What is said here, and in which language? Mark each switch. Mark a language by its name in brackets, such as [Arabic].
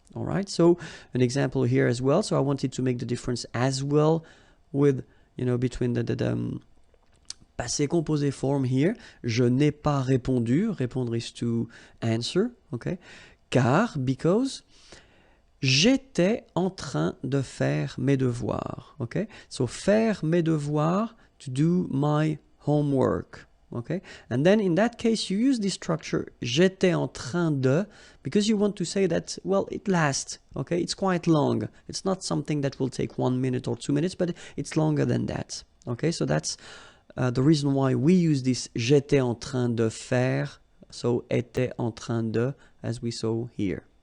[English] All right, so an example here as well. So I wanted to make the difference as well with, you know, between the passé composé form here. [French] Je n'ai pas répondu. [English] Répondre is to answer, okay? [French] Car, [English] because, [French] j'étais en train de faire mes devoirs, okay? [English] So [French] faire mes devoirs, [English] to do my homework. Okay, and then in that case you use this structure [French] j'étais en train de [English] because you want to say that, well, it lasts, okay, it's quite long, it's not something that will take 1 minute or 2 minutes, but it's longer than that. Okay, so that's the reason why we use this [French] j'étais en train de faire, [English] so [French] était en train de, [English] as we saw here.